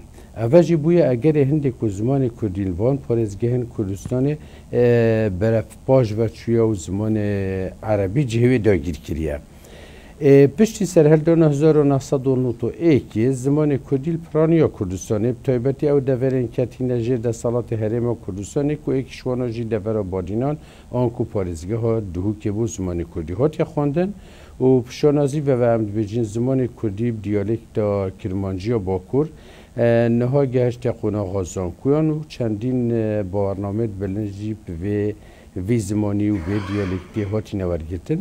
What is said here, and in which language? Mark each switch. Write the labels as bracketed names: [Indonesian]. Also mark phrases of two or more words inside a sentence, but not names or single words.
[Kurdish] ئەڤەژی بووە ئەگەرێ هەندێک و زمانی کوردی وان پارێزگەهن کوردستانê بەرەف پاش ڤەچوویە و زمانی عەرەبی جێوێ داگیرکریە. پشتی سەرهەلدانا 1991 زمانی کوردی پرانیا کوردستانê تایبەتی ئەو دەڤەرên کەتینە ژێر دەسەڵاتی هەرێما کوردستانê ku êkîşwana jî devera badînan an ku parêzgeha duhûkê bû zimanê kurdî hatiye xwandin û pişanazî ve em dibêjin zimanê kurdî diyalekta kirmanciya bakur niha gehişte qonaxa zankuyan û çendîn barname bilin jî vê zimanî û vê diyalektê hatîne wergirtin.